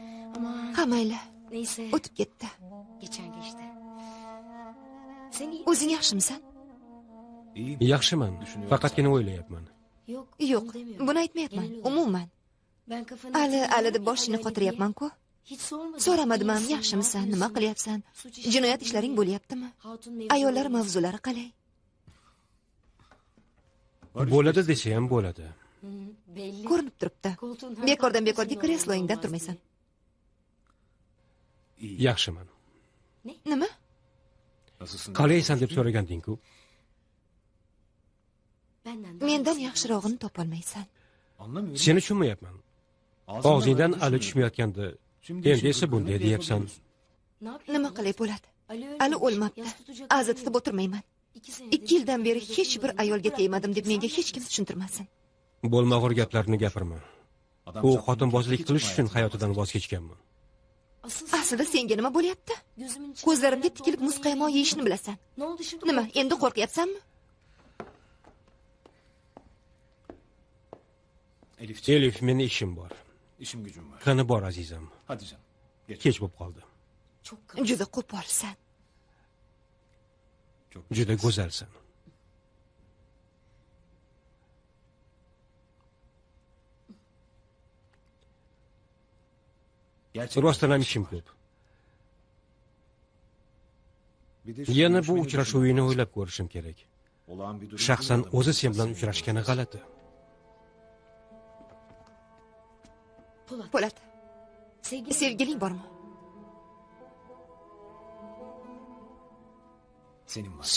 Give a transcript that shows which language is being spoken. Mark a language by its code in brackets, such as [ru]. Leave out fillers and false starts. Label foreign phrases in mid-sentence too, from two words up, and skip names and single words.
[uz] Ha mayli, [tr] Neyse. [uz] o'tib ketdi. [tr] Geçen geçti. Sen iyi [uz] O'zing yaxshimisan? Yaxshiman, faqatgina o'ylayapman. [tr] Yok. [uz] Yo'q, [tr] onu demiyorum. [uz] buni aytmayapman. [tr] Genel olarak. [uz] Umuman. [tr] Ben kafanı [uz] Ali deb boshingni qotiryapman-ku. [tr] Hiç sormadım. [uz] So'ramadim ham, [tr] İyisin, [uz] yaxshimisan, [tr] ne [uz] nima [tr] yapıyorsun? [uz] qilyapsan? [tr] Suç işi [uz] Jinoyat [tr] değil [uz] ishlaring [tr] mi? [uz] bo'lyaptimi? [tr] Hatun mevzuları [uz] Ayollar [tr] olmuş. [uz] mavzulari qalay? Bo'ladi desa ham bo'ladi. [tr] Hı, belli. [uz] Ko'rinib turibdi. [tr] Koltuğun [uz] Bekordan bekorga [tr] arkasında [uz] kresloyingdan [tr] olmaz [uz] turmaysan. Yaxshiman. Nima? Qalaysan deb so'raganding-ku. [tr] Benden daha [uz] Mendan [tr] iyisi. [uz] yaxshirog'ini topolmaysan. Seni tushunmayapman. Og'zingdan ali tushmayotgandi. Endi esa bunday deyapsan. [tr] Ne yapayım? [uz] Nima qilay bo'ladi? Ali Ali [tr] ölmüş. [uz] o'lmabdi. [tr] Yas tutacak [uz] Aza [tr] hali [uz] tutib [tr] yok. [uz] o'tirmayman. [tr] 2 senedir [uz] 2 yildan beri hech bir ayolga tegmadim deb menga hech kim tushuntirmasin. Bo'lmag'ur gaplarni gapirma. U xotinbozlik qilish uchun hayotidan voz kechganmi? [tr] Asıl [uz] Aslida senga nima bo'lyapti? [tr] gözümün içine [uz] Ko'zlarimga [tr] karan [uz] tikilib muz [tr] olduğunu [uz] qaymoq [tr] bilmiyorum. [uz] yeyishni bilasan. [tr] Ne oldu şimdi? [uz] Nima, endi qo'rqyapsanmi? Elif, meni ishim bor. [tr] İşim gücüm var. [uz] Qani bor azizam. [tr] Hadi canım. Geç. [uz] Kech bo'lib qoldi. [tr] Çok kaba. [uz] Juda qo'polsan. [tr] Çok [uz] Juda go'zalsan. [tr] Gerçekten. [uz] Rostdan ham ishim ko'p. [tr] Bir de şu [uz] Yana bu [tr] görüşmeyi [uz] uchrashuvingni o'ylab ko'rishim kerak. [tr] olağan bir durum [uz] Shaxsan [tr] değil mi? [uz] o'zi sen bilan uchrashgani g'alati. Po'lat, [tr] Sevgili [uz] sevgiling bormi? [tr] Senin var.